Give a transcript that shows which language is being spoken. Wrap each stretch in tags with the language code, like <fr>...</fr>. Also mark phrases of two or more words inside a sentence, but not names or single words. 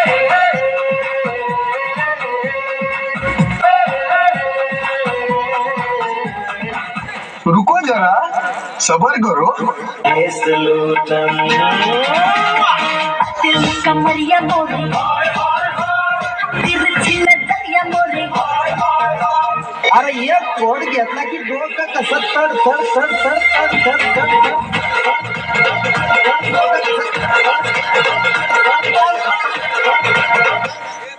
<hi>रुको जरा सबर करो. दिल कमरिया मोरे, तिरछी नजरिया मोरे.</hi> <mr>अरे एक कोड घेतला की डोकं कसं तड तड तड तड तड तड तड तड.</mr>